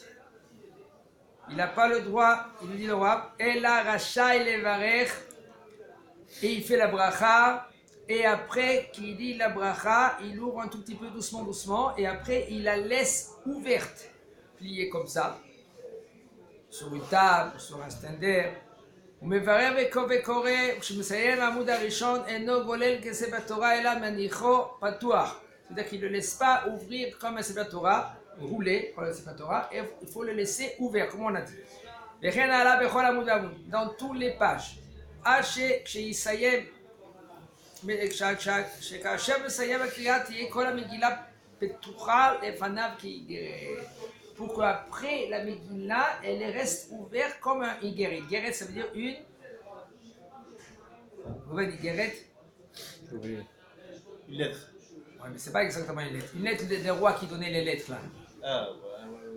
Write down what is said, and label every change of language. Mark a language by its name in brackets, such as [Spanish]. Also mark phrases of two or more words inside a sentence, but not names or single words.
[French] Il n'a pas le droit, il nous dit le Rav, [Hebrew] אלא רשאי לברך, [French] et il fait la bracha, et après qu'il dit la bracha, il ouvre un tout petit peu doucement, et après il la laisse ouverte, pliée comme ça, sur une table, sur un stander. [Hebrew] ומברר וקורא, כשמסיים העמוד הראשון אינו גולל כספר תורה אלא מניחו פתוח. [French] C'est-à-dire qu'il ne le laisse pas ouvrir comme un Sefer Torah, rouler comme un Sefer Torah, et il faut le laisser ouvert, comme on a dit. [Hebrew] וכן הלאה בכל עמוד ועמוד, [French] dans tous les pages. [Hebrew] עד כשיסיים, שכאשר מסיים הקריאה תהיה כל המגילה פתוחה לפניו כאיגרת. [French] Pour qu'après la Megillah, elle reste ouverte comme un Igeret. Igeret, ça veut dire une. Vous voyez, Igeret? Une lettre. Oui, mais c'est pas exactement une lettre. Une lettre des rois qui donnaient les lettres là. Ah, ouais.